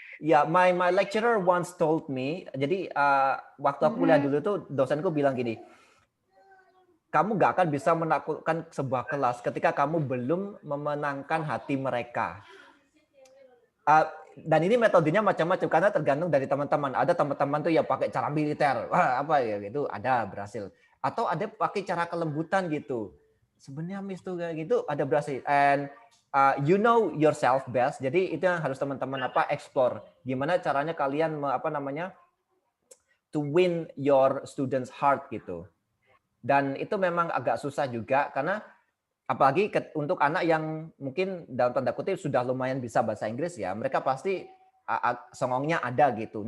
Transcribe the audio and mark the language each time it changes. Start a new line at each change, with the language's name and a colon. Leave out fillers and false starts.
English: ya, my lecturer once told me.
Indonesian: Jadi waktu aku kuliah dulu tuh dosenku bilang gini, kamu gak akan bisa menaklukkan sebuah kelas ketika kamu belum memenangkan hati mereka. Dan ini metodenya macam-macam karena tergantung dari teman-teman. Ada teman-teman tuh ya pakai cara militer, apa ya gitu, ada berhasil. Atau ada pakai cara kelembutan gitu. Sebenarnya Miss tuh kayak gitu ada berhasil.
English: And you know yourself best.
Indonesian: Jadi itu yang harus teman-teman explore. Gimana caranya kalian
English: to win your students' heart
Indonesian: gitu. Dan itu memang agak susah juga karena apalagi untuk anak yang mungkin dalam tanda kutip sudah lumayan bisa bahasa Inggris ya, mereka pasti songongnya ada gitu.